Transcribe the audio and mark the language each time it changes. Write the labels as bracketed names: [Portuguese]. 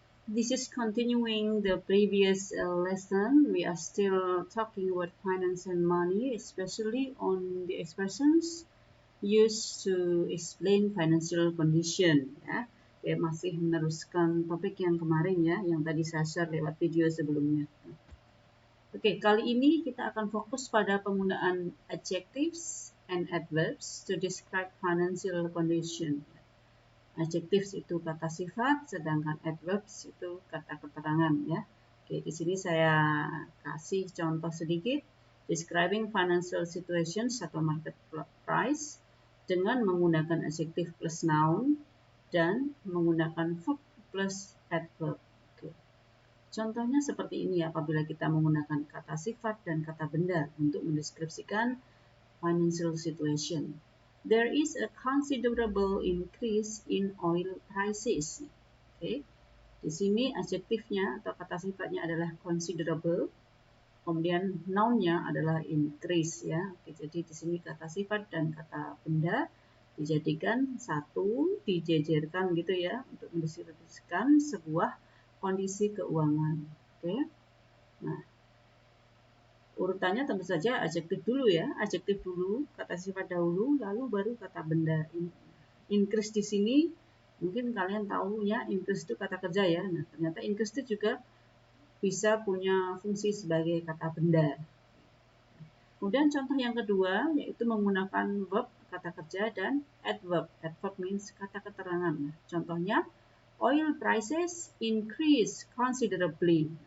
[English] This is continuing the previous lesson. We are still talking about finance and money, especially on the expressions used to explain financial condition. [Indonesian] Ya, masih meneruskan topik yang kemarin ya, yang tadi saya share lewat video sebelumnya. Oke, kali ini kita akan fokus pada penggunaan [English] adjectives and adverbs to describe financial condition. [Indonesian] Adjectives itu kata sifat, sedangkan adverbs itu kata keterangan ya. Oke, di sini saya kasih contoh sedikit [English] describing financial situations [Indonesian] atau market price dengan menggunakan adjective plus noun dan menggunakan verb plus adverb. Oke. Contohnya seperti ini apabila kita menggunakan kata sifat dan kata benda untuk mendeskripsikan financial situation. [English] There is a considerable increase in oil prices. Oke. [Indonesian] Di sini adjektifnya atau kata sifatnya adalah considerable. Kemudian noun-nya adalah increase ya. Oke, jadi di sini kata sifat dan kata benda dijadikan satu, dijejerkan gitu ya untuk mendeskripsikan sebuah kondisi keuangan. Oke. Nah, urutannya tentu saja adjektif dulu ya, adjektif dulu, kata sifat dahulu, lalu baru kata benda. Increase di sini mungkin kalian tahu ya, increase itu kata kerja ya. Nah, ternyata increase itu juga bisa punya fungsi sebagai kata benda. Kemudian contoh yang kedua yaitu menggunakan verb kata kerja dan adverb. [English] Adverb means [Indonesian] kata keterangan. [English] Contohnya oil prices increase considerably.